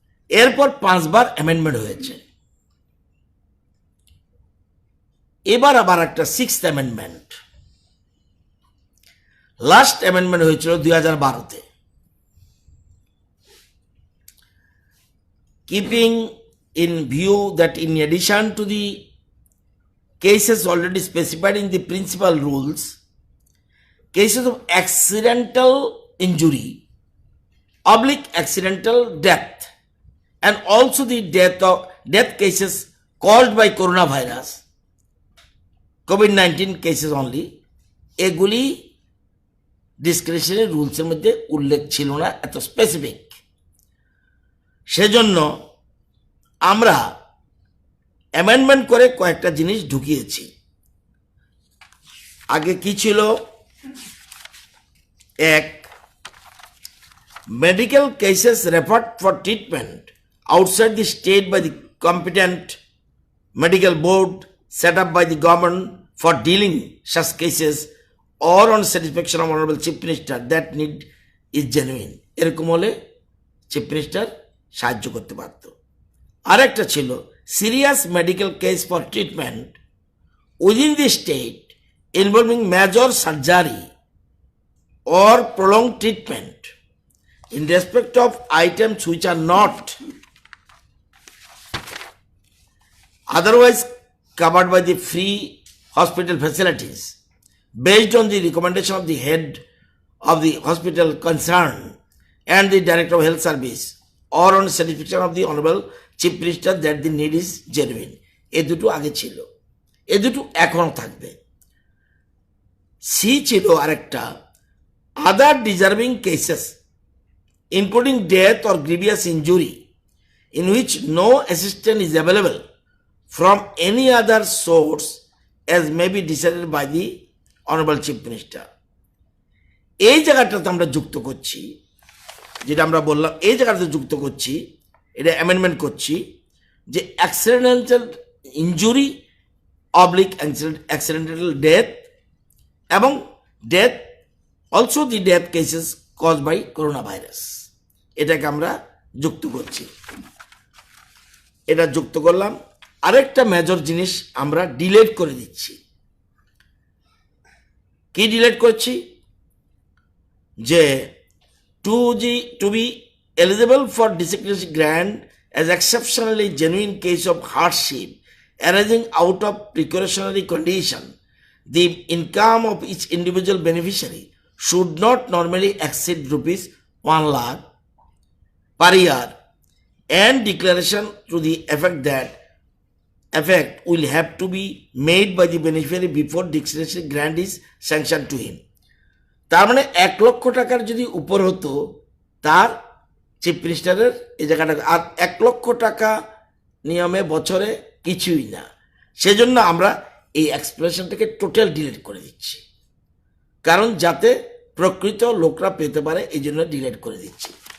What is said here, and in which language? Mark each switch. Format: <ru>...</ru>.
<bn>এরপর 5 বার অ্যামেন্ডমেন্ট হয়েছে। এবার আবার একটা 6th অ্যামেন্ডমেন্ট, লাস্ট অ্যামেন্ডমেন্ট হয়েছিল 2012-তে।</bn> <en>Keeping in view that in addition to the cases already specified in the principal rules, cases of accidental injury, accidental death, and also the death cases caused by coronavirus, COVID-19 cases only,</en> <bn>এগুলি discretionary রুলসের মধ্যে উল্লেখ ছিল না এত specific. সেজন্য আমরা amendment করে কয়েকটা জিনিস ঢুকিয়েছি। আগে কি ছিল?</bn> <en>এক, medical cases referred for treatment outside the state by the competent medical board set up by the government for dealing such cases or on satisfaction of honorable chief minister that need is genuine,</en> <bn>এরকম হলে chief minister সাহায্য করতে পারত।</bn> <en>আরেকটা ছিল serious medical case for treatment within the state involving major surgery or prolonged treatment in respect of items which are not otherwise covered by the free hospital facilities, based on the recommendation of the head of the hospital concerned and the director of health service, or on satisfaction of the honorable chief minister that the need is genuine.</en> <bn>এই দুটো আগে ছিল, এই দুটো এখনো থাকবে। C ছিল আরেকটা,</bn> <en>other deserving cases including death or grievous injury in which no assistance is available from any other source as may be decided by the honorable chief minister.</en> <bn>এই জায়গাটাতে আমরা যুক্ত করছি, যেটা আমরা বললাম, এই জায়গাটাতে যুক্ত করছি, এটা অ্যামেন্ডমেন্ট করছি যে accidental injury oblique accidental death এবং</bn> <en>death also the death cases cause by corona virus,</en> <bn>এটাকে আমরা যুক্ত করছি। এটা যুক্ত করলাম। আরেকটা মেজর জিনিস আমরা ডিলেট করে দিচ্ছি। কি ডিলেট করছি?</bn> <en>যে to be eligible for discretionary grant as exceptionally genuine case of hardship arising out of precautionary condition, the income of each individual beneficiary should not normally exceed rupees 1 lakh per year, and declaration to the effect will have to be made by the beneficiary before discretionary grant is sanctioned to him.</en> <bn>তার মানে 1 লক্ষ টাকার যদি উপর হতো তার chief মিনিস্টারের এই জায়গাটা, আর 1 লক্ষ টাকা নিয়মে বছরে কিছুই না, সেজন্য আমরা এই এক্সপ্রেশনটাকে টোটাল ডিলিট করে দিচ্ছি, কারণ যাতে প্রকৃত লোকরা পেতে পারে এই জন্য ডিলিট করে দিচ্ছি।</bn>